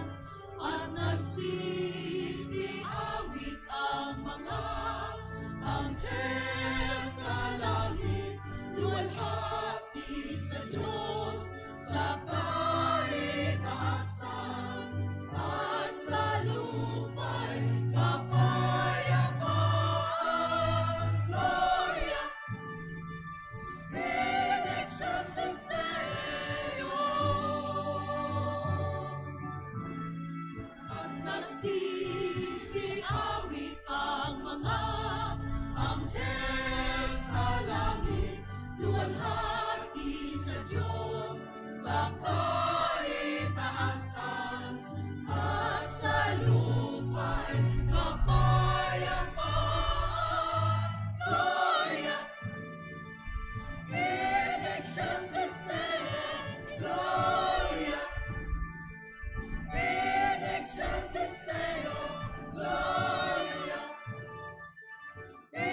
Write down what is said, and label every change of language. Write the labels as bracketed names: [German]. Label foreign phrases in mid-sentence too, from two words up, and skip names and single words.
[Filipino] At nagsisiawit ang mga anghel sa langit, luwalhati sa Diyos, sa kaitaasan, at sa lupa'y kapayapaan. [Latin] Gloria in excelsis Deo. [Filipino] At nagsisiawit ang mga anghel sa langit, luwalhati sa Diyos, sa kaitaasan, at sa lupa'y kapayapaan. [Latin] Gloria in excelsis Deo. Gloria in excelsis Deo. Gloria